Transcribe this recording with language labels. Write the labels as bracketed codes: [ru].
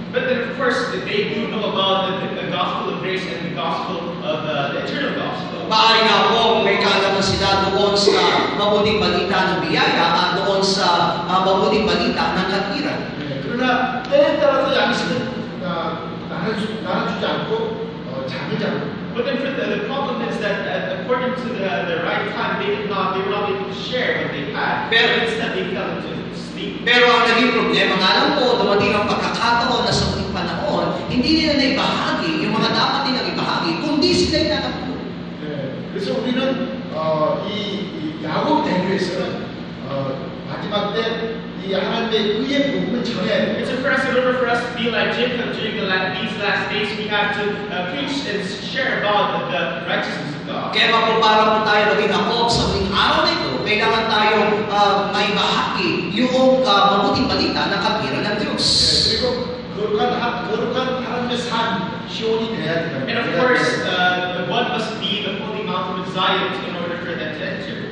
[en] But then, of course, they do know about the gospel of grace and the gospel of the eternal gospel. [tl] Maaari nga po may kaalaman sila doon sa mabuting balita ng biyaya at doon sa mabuting balita ng katwiran. [ko] 그러나 때에 따라서 양식은 나눠주지 않고 잠을 자고. [en] But then the problem is that according to the right time, they were not able to share what they had. But instead, they fell into sleep. [tl] Pero ang naging problema nga lang po, dumating ang pagkakataon na sa muling panahon, hindi nila naibahagi yung mga dapat nilang ibahagi, kundi sila'y nakatulog. [ko] 그래서 우리는 이 야곱 대교에서는 마지막 때 이 하나님의 의의 복음을 전해. [en] And so for us, in order for us to be like Jacob during these last days, we have to preach and share about the righteousness of God. [tl] Kaya po para po tayo maging Jacob sa muling araw na ito, kailangan tayong maibahagi yung mabuting balita ng katwiran ng Diyos. [ko] 그리고 거룩한 하나님의 산 시온이 돼야 된다. [en] And of course, one must be the holy mountain of Zion in order for them to enter.